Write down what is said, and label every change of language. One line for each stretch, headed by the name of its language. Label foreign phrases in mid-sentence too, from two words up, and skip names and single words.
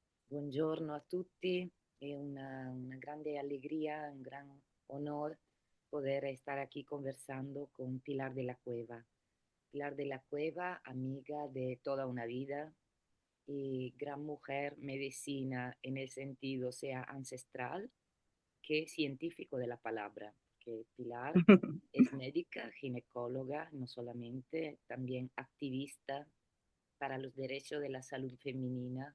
Italian: Buongiorno a tutti, è una grande allegria,
Spanish: un gran honor poder estar aquí conversando con Pilar de la Cueva. Pilar de la Cueva, amiga de toda una vida y gran mujer medicina en el sentido sea ancestral que científico de la palabra, que Pilar es médica, ginecóloga, no solamente, también activista para los derechos de la salud femenina.